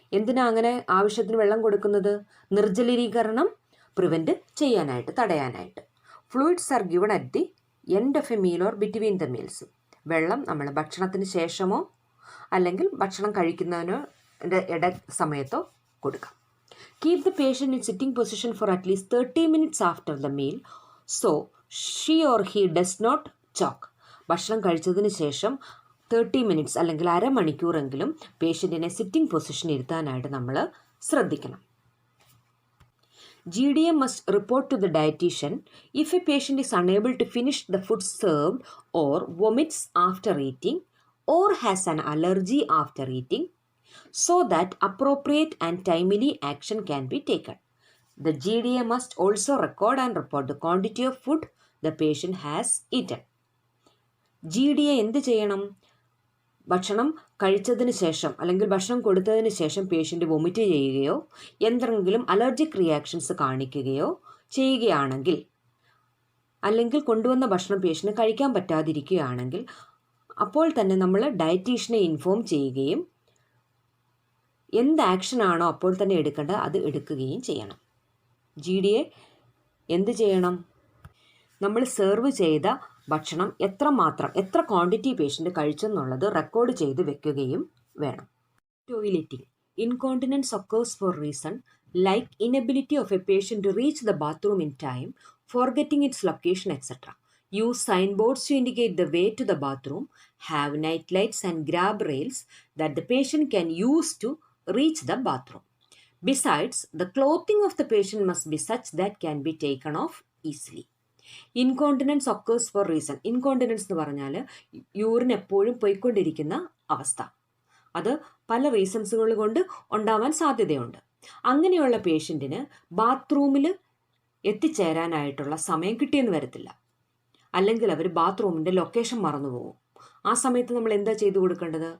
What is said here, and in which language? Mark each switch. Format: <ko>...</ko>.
<ml>എന്തിനാ അങ്ങനെ ആവശ്യത്തിന് വെള്ളം കൊടുക്കുന്നത്? നിർജ്ജലീകരണം പ്രിവെൻറ്റ് ചെയ്യാനായിട്ട്, തടയാനായിട്ട്.</ml> <en>Fluids are given at the end of a meal or between the meals.</en> <ml>വെള്ളം നമ്മൾ ഭക്ഷണത്തിന് ശേഷമോ അല്ലെങ്കിൽ ഭക്ഷണം കഴിക്കുന്നതിനോ ഇട സമയത്തോ കൊടുക്കാം.</ml> <en>Keep the patient in sitting position for at least 30 minutes after the meal so she or he does not choke.</en> <ml>ഭക്ഷണം കഴിച്ചതിന് ശേഷം 30 മിനിറ്റ്സ് അല്ലെങ്കിൽ അരമണിക്കൂറെങ്കിലും പേഷ്യൻറ്റിനെ സിറ്റിംഗ് പൊസിഷൻ ഇരുത്താനായിട്ട് നമ്മൾ ശ്രദ്ധിക്കണം.</ml> <en>GDM must report to the dietitian if a patient is unable to finish the food served or vomits after eating or has an allergy after eating, so that appropriate and timely action can be taken. The GDA must also record and report the quantity of food the patient has eaten.</en> <ml>GDA എന്ത് ചെയ്യണം? ഭക്ഷണം കഴിച്ചതിന് ശേഷം അല്ലെങ്കിൽ ഭക്ഷണം കൊടുത്തതിന് ശേഷം patient vomit ചെയ്യുകയോ എന്തെങ്കിലും അലർജിക് റിയാക്ഷൻസ് കാണിക്കുകയോ ചെയ്യുകയാണെങ്കിൽ, അല്ലെങ്കിൽ കൊണ്ടുവന്ന ഭക്ഷണം പേഷ്യൻ്റ് കഴിക്കാൻ പറ്റാതിരിക്കുകയാണെങ്കിൽ അപ്പോൾ തന്നെ നമ്മൾ ഡയറ്റീഷ്യനെ ഇൻഫോം ചെയ്യുകയും എന്ത് ആക്ഷനാണോ അപ്പോൾ തന്നെ എടുക്കേണ്ടത് അത് എടുക്കുകയും ചെയ്യണം. GDA എന്ത് ചെയ്യണം? നമ്മൾ സെർവ് ചെയ്ത ഭക്ഷണം എത്ര ക്വാണ്ടിറ്റി പേഷ്യൻ്റ് കഴിച്ചെന്നുള്ളത് റെക്കോർഡ് ചെയ്ത് വെക്കുകയും വേണം. Toileting.</ml> <en>Incontinence occurs for reason like inability of a patient to reach the bathroom in time, forgetting its location etcetera. Use signboards to indicate the way to the bathroom. Have night lights and grab rails that the patient can use to reach the bathroom. Besides, the clothing of the patient must be such that can be taken off easily. Incontinence occurs for reason.</en> <ml>Incontinence എന്ന് പറഞ്ഞാൽ urine എപ്പോഴും പോയിക്കൊണ്ടിരിക്കുന്ന അവസ്ഥ. അത് പല റീസൺസുകൾ കൊണ്ട് ഉണ്ടാവാൻ സാധ്യതയുണ്ട്. അങ്ങനെയുള്ള പേഷ്യൻറ്റിന് ബാത്റൂമിൽ എത്തിച്ചേരാനായിട്ടുള്ള സമയം കിട്ടിയെന്ന് വരത്തില്ല. അല്ലെങ്കിൽ അവർ ബാത്റൂമിൻ്റെ ലൊക്കേഷൻ മറന്നു പോകും. ആ സമയത്ത് നമ്മൾ എന്താ ചെയ്തു കൊടുക്കേണ്ടത്?</ml>